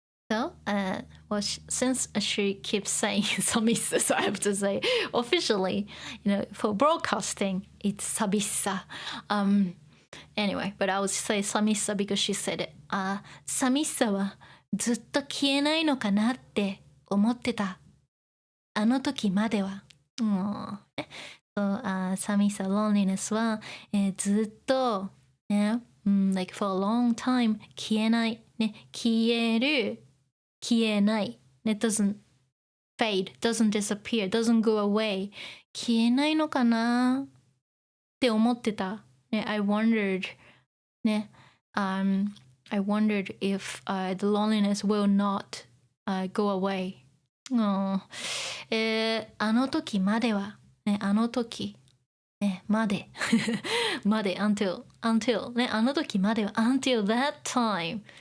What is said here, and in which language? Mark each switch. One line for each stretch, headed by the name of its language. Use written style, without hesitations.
English: So, since she keeps saying 寂しさ, so I have to say officially, for broadcasting, it's 寂しさ. Anyway, but I would say 寂しさ because she said it.
Japanese: 寂しさはずっと消えないのかなって思ってた。あの時までは。
English: 寂しさ loneliness は、ずっと、like for a long time
Japanese: 消えない、消える、消えない、
English: it doesn't fade, doesn't disappear, doesn't go away
Japanese: 消えないのかなって思ってた。
English: I wondered, I wondered if the loneliness will not go away.
Japanese: あの時までは、あの時、まで、まで、until, あの時までは、
English: until that time.